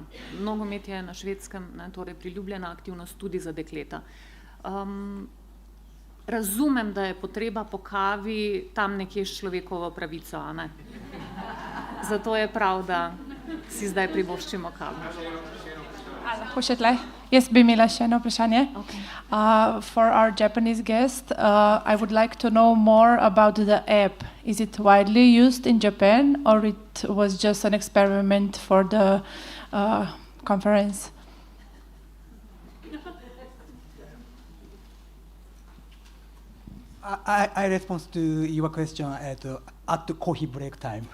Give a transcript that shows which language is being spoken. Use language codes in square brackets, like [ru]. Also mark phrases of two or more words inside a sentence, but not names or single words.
[sl] Nogomet je na Švedskem torej priljubljena aktivnost tudi za dekleta. Razumem, da je potreba po kavi tam nekje s človekovo pravico, a ne? Zato je prav, da si zdaj privoščimo kavo. Lahko še tle? Jaz bi imela še eno vprašanje. [en] For our Japanese guest, I would like to know more about the app. Is it widely used in Japan or it was just an experiment for the conference? I respond to your question at the coffee break time.